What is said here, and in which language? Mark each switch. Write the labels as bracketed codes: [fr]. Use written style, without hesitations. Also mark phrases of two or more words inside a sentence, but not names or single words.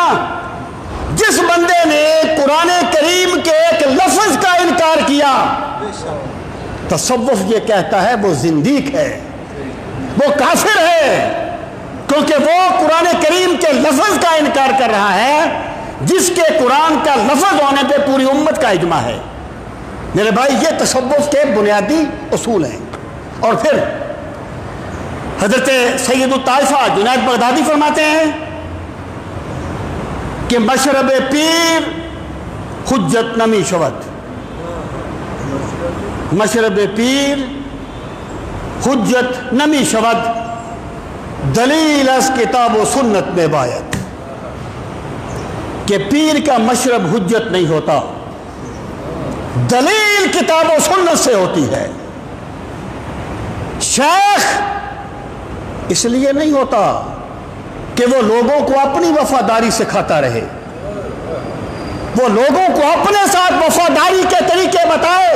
[ur] جس بندے نے قرآن کریم کے ایک لفظ کا انکار کیا، تصوف یہ کہتا ہے وہ زندیق ہے، وہ کافر ہے، کیونکہ وہ قرآن کریم کے لفظ کا انکار کر رہا ہے جس کے قرآن کا لفظ ہونے پہ پوری امت کا اجماع ہے۔ میرے بھائی، یہ تصوف کے بنیادی اصول ہیں۔ اور پھر حضرت سید الطائفہ جنید بغدادی فرماتے ہیں کہ [fa] مشرب پیر حجت نمی شود، مشرب پیر حجت نمی شود، دلیل از کتاب و سنت میں باید، [ur] کہ پیر کا مشرب حجت نہیں ہوتا، دلیل کتاب و سنت سے ہوتی ہے۔ شیخ اس لیے نہیں ہوتا کہ وہ لوگوں کو اپنی وفاداری سکھاتا رہے، وہ لوگوں کو اپنے ساتھ وفاداری کے طریقے بتائے۔